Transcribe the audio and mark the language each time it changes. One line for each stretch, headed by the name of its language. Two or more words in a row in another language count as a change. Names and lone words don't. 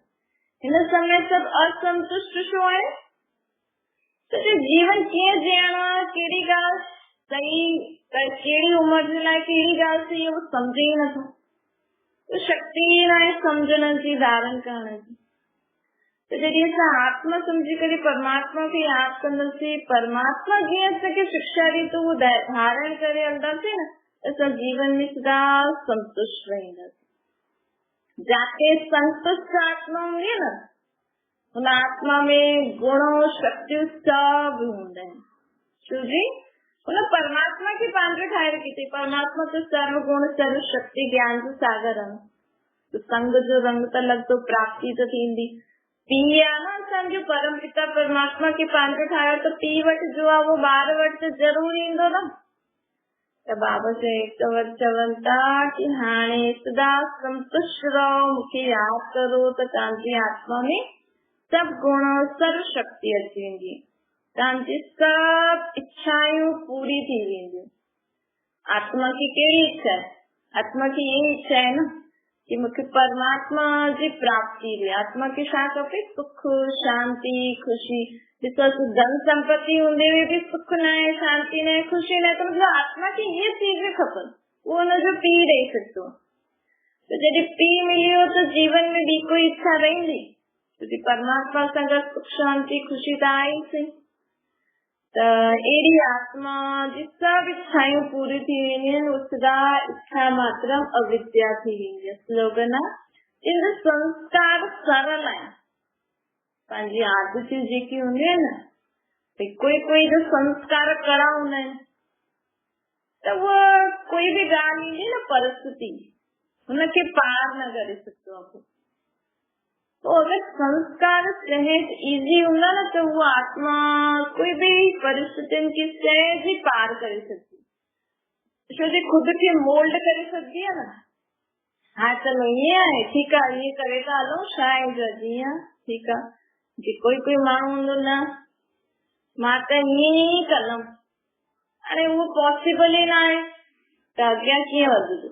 Sindhi: हिन समय सभु असंतुष्ट छो आहे? त जीवन कीअं जीअणो आहे, कहिड़ी ॻाल्हि सही, कहिड़ी उमिरि जे लाइ कहिड़ी ॻाल्हि सही, उहो सम्झे ई नथो। शक्ति न आहे सम्झण जी, धारण करण जी। त जॾहिं असां आत्मा सम्झी करे परमात्मा खे यादि कंदासीं, परमात्मा जीअं असांखे शिक्षा ॾी त उहो धारण करे हलंदासीं न, असां जीवन में सदा संतुष्ट रहंदासीं। जाते संतुष्ट आत्मा हूंदी आहे न, उन आत्मा में गुण शक्तियूं सभु हूंदा आहिनि। छो जी उन परमात्मा खे पंहिंजो ठाहे रखी अथई। परमात्मा त सर्व गुण सर्व शक्ति ज्ञान जो सागर आहे। तो संग जो रंग त लॻंदो, प्राप्ति त थींदी। पीउ आहे न असांजो परम पिता परमात्मा खे पंहिंजो ठाहियो, त पीउ वटि जो आहे उहो ॿार वटि त ज़रूर ईंदो न। त बाबा चवनि था कि हाणे सदा संतुष्ट रहो, मूंखे यादि करो त तव्हांजी आत्मा में सभु गुण सर्व शक्ति अची वेंदी, तव्हांजी सभु इच्छाऊं पूरी थी वेंदियूं। आत्मा की कहिड़ी इच्छा है?
Hindi: आत्मा की ये इच्छा है
Sindhi: न कि मूंखे परमात्मा जी प्राप्ति हुई। आत्मा खे छा खपे? सुख, शांति, खुशी। ॾिसो धन संपत्ति हूंदे
Hindi: हुए भी
Sindhi: सुख न आहे, शांति न आहे, खुशी न आहे, त मतलब आत्मा खे
Hindi: ये चीजें
Sindhi: खपनि, उहो हुनजो पीउ ॾेई सघंदो। त जॾहिं पीउ मिलियो त जीवन में ॿी कोई इच्छा रहंदी? परमात्मा सां गॾु सुख शांति खुशी त आहे ई सही। त अहिड़ी आत्मा जी सभु इच्छाऊं पूरी थी वेंदियूं आहिनि, सदा
Sanskrit: इच्छा मात्रम अविद्या
Sindhi: थी वेंदी आहे। स्लोगन आहे, जिन संस्कार सरल आहिनि, पंहिंजी आदतियूं जेकी हूंदियूं आहिनि न, कोई जो संस्कार कड़ा हूंदा आहिनि, त उहा कोई बि ॻाल्हि ईंदी न परिस्थिति, हुनखे पार न करे सघंदो आहे। तो अगर संस्कार सहज इजी हूंदा न त उहा आत्मा कोई भी परिस्थितियुनि खे सहज ही पार करे सघंदी। छो जे खुद खे मोल्ड करे सघंदी आहे न। हा चलो ईअं आहे, ठीकु आहे, ईअं करे था हलूं, छा आहे जीअं ठीकु आहे। जे कोई माण्हू हूंदो न, मां त ईअं ई कंदमि, हाणे उहो पॉसिबल ई न आहे, त अॻियां कीअं वधंदो?